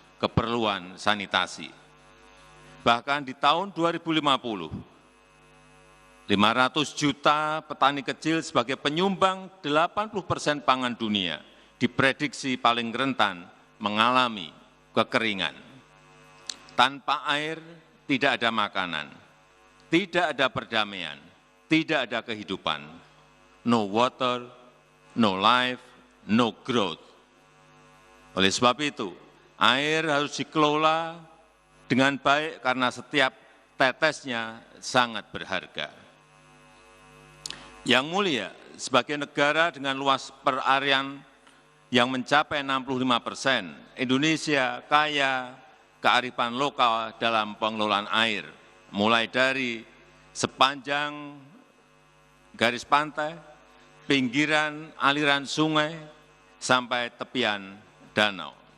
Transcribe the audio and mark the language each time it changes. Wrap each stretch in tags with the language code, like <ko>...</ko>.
<id>keperluan sanitasi. Bahkan di tahun 2050, 500 juta petani kecil sebagai penyumbang 80% pangan dunia diprediksi paling rentan mengalami kekeringan. Tanpa air tidak ada makanan, tidak ada perdamaian, tidak ada kehidupan.</id> <en>No water, no life, no growth.</en> <id>Oleh sebab itu, air harus dikelola dengan baik karena setiap tetesnya sangat berharga. Yang mulia, sebagai negara dengan luas perarian yang mencapai 65%, Indonesia kaya kearifan lokal dalam pengelolaan air, mulai dari sepanjang garis pantai, pinggiran aliran sungai, sampai tepian danau.</id>